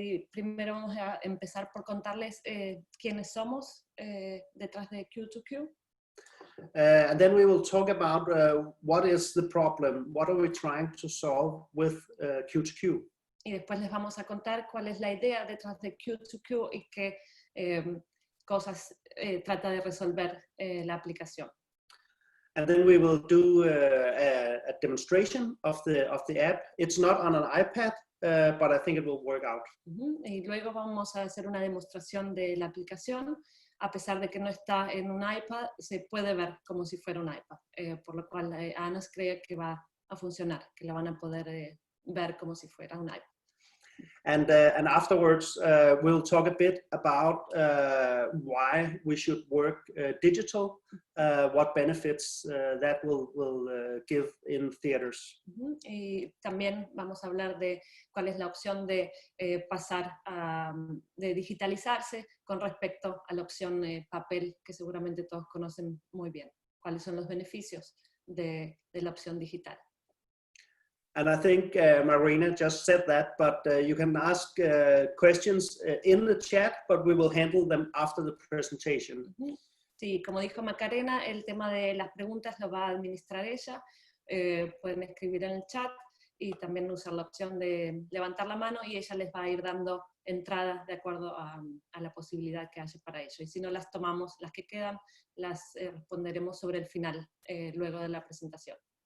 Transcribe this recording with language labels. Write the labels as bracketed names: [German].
[Spanish] Primero vamos a empezar por contarles quiénes somos detrás de Q2Q. [English] And then we will talk about what is the problem, what are we trying to solve with Q2Q. [Spanish] Y después les vamos a contar cuál es la idea detrás de Q2Q y qué cosas trata de resolver la aplicación. [English] And then we will do a demonstration of the app. It's not on an iPad, but I think it will work out. [Spanish] Y luego vamos a hacer una demostración de la aplicación. A pesar de que no está en un iPad, se puede ver como si fuera un iPad. Por lo cual Anas cree que va a funcionar, que la van a poder ver como si fuera un iPad. [English] And afterwards, we'll talk a bit about why we should work digital, what benefits that will give in theaters. [Spanish] Y también vamos a hablar de cuál es la opción de pasar de digitalizarse con respecto a la opción papel, que seguramente todos conocen muy bien. ¿Cuáles son los beneficios de la opción digital? [English] And I think Marina just said that, but you can ask questions in the chat, but we will handle them after the presentation. [Spanish] Sí, como dijo Macarena, el tema de las preguntas lo va a administrar ella. Pueden escribir en el chat y también usar la opción de levantar la mano y ella les va a ir dando entradas de acuerdo a la posibilidad que haya para ello. Y si no las tomamos, las que quedan, las responderemos sobre el final, luego de la presentación.